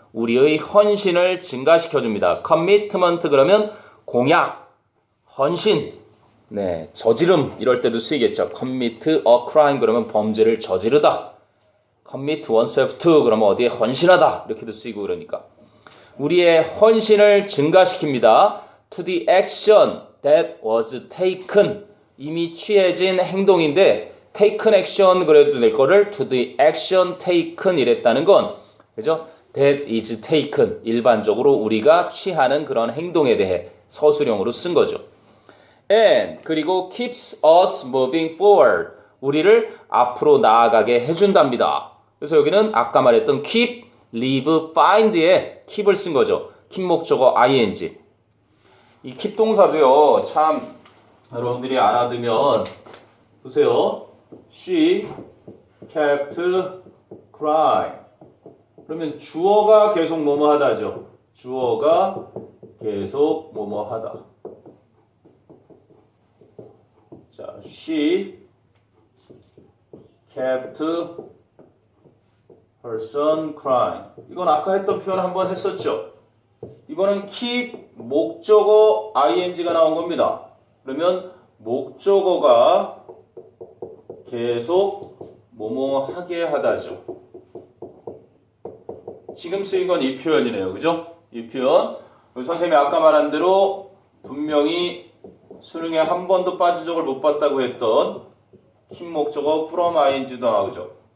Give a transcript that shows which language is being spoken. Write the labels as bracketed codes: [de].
[ko] 우리의 헌신을 증가시켜줍니다. commitment 그러면 공약, 헌신, 저지름 이럴 때도 쓰이겠죠. [en] commit a crime [ko] 그러면 범죄를 저지르다. commit oneself to 그러면 어디에 헌신하다 이렇게도 쓰이고 그러니까 우리의 헌신을 증가시킵니다. [en] to the action that was taken. [ko] 이미 취해진 행동인데 taken action 그래도 될 거를 [en] to the action taken [ko] 이랬다는 건 그죠? [en] that is taken. [ko] 일반적으로 우리가 취하는 그런 행동에 대해 서술형으로 쓴 거죠. [en] and 그리고 keeps us moving forward. [ko] 우리를 앞으로 나아가게 해준답니다. 그래서 여기는 아까 말했던 keep, live, find에 keep을 쓴 거죠. [en] keep 목적어 ing. [ko] 이 keep 동사도요. 참 여러분들이 알아두면 보세요. [en] She kept crying. [ko] 그러면 주어가 계속 뭐뭐 하다죠. 주어가 계속 뭐뭐 하다. [en] 자, she kept her son crying. [ko] 이건 아까 했던 표현 한번 했었죠. 이번엔 keep 목적어 ing가 나온 겁니다. 그러면 목적어가 계속 뭐뭐 하게 하다죠. 지금 쓰인 건 이 표현이네요. 그죠? 이 표현. 선생님이 아까 말한 대로 분명히 수능에 한 번도 빠진 적을 못 봤다고 했던 keep 목적어 from ing도 나오죠.